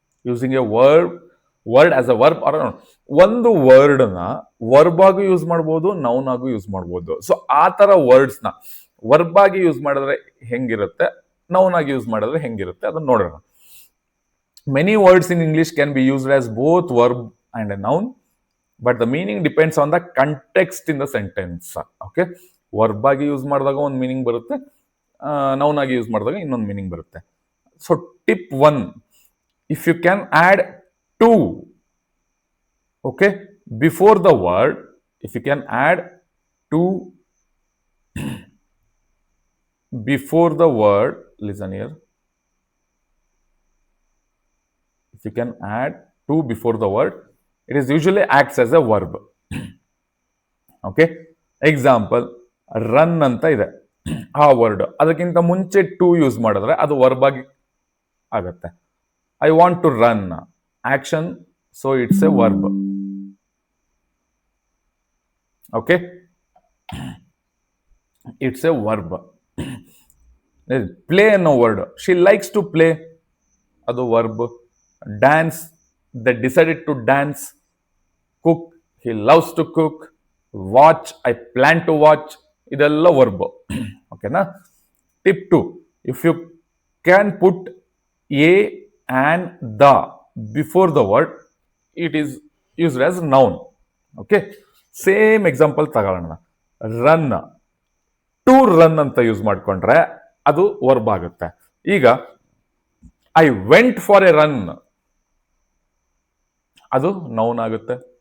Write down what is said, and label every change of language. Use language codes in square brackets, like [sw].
[en] Using a word as a verb or noun. [kn] ಒಂದು ವರ್ಡ್ನ verb ಆಗೂ use ಮಾಡ್ಬೋದು, noun ಆಗೂ ಯೂಸ್ ಮಾಡ್ಬೋದು. ಸೊ ಆ ಥರ ವರ್ಡ್ಸ್ನ ವರ್ಬ್ ಆಗಿ ಯೂಸ್ ಮಾಡಿದ್ರೆ ಹೆಂಗಿರುತ್ತೆ, ನೌನ್ ಆಗಿ ಯೂಸ್ ಮಾಡಿದ್ರೆ ಹೆಂಗಿರುತ್ತೆ, ಅದನ್ನ ನೋಡೋಣ. [en] Many words in English can be used as both verb and a noun, but the meaning depends on the context in the sentence. [kn] Okay, verb ಆಗಿ ಯೂಸ್ ಮಾಡಿದಾಗ ಒಂದು ಮೀನಿಂಗ್ ಬರುತ್ತೆ, ನೌನ್ ಆಗಿ ಯೂಸ್ ಮಾಡಿದಾಗ ಇನ್ನೊಂದು ಮೀನಿಂಗ್ ಬರುತ್ತೆ. [en] So tip 1, if you can add to, okay, before the word, if you can add to before the word, listen here, if you can add to before the word, it is usually acts as a verb. [kn] Okay, example run ಅಂತ ಇದೆ, ಆ word ಅದಕ್ಕಿಂತ ಮುಂಚೆ to use ಮಾಡಿದ್ರೆ ಅದು verb ಆಗಿ ಆಗತ್ತೆ. [en] I want to run action, so it's a verb. Okay, it's a verb. Play ಅನ್ನೋ word, she likes to play, ಅದು verb. Dance, they decided to dance. Cook, he loves to cook. Watch, I plan to watch. [kn] ಇದೆಲ್ಲ verb. ಓಕೆನಾ? [en] Tip 2, if you can put a and the before the word, it is used as noun. [kn] Okay, same example ತಗೊಳ್ಳೋಣ. Run, to run ಅಂತ use ಮಾಡ್ಕೊಂಡ್ರೆ ಅದು verb ಆಗುತ್ತೆ. [en] ಈಗ I went for a run, [kn] ಅದು noun ಆಗುತ್ತೆ.